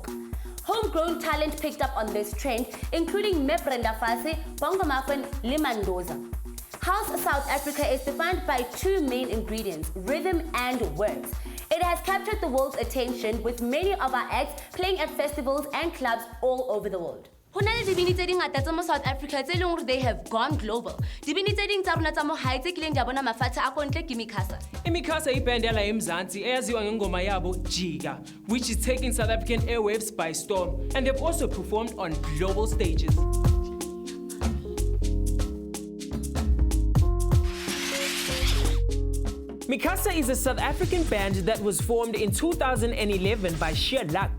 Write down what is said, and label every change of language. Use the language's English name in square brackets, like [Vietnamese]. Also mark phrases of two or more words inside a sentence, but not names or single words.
[English] Homegrown talent picked up on this trend, including Brenda Fassie, Bongo Maffin, Limandoza. House South Africa is defined by two main ingredients, rhythm and words. It has captured the world's attention, with many of our acts playing at festivals and clubs all over the world. [Southern Sotho] Dibini tse dingata tsa mo South Africa tse leng gore [English] they have gone global. [Southern Sotho] Dibini tse ding tsa rona tsa mo hae tse kileng di bona mafatshe a kontle ke Mikasa. [Zulu] Mikasa iband yala eMzansi eyaziwa ngengoma yabo Jika, [English] which is taking South African airwaves by storm, and they've also performed on global stages. Mikasa is a South African band that was formed in 2011 by sheer luck.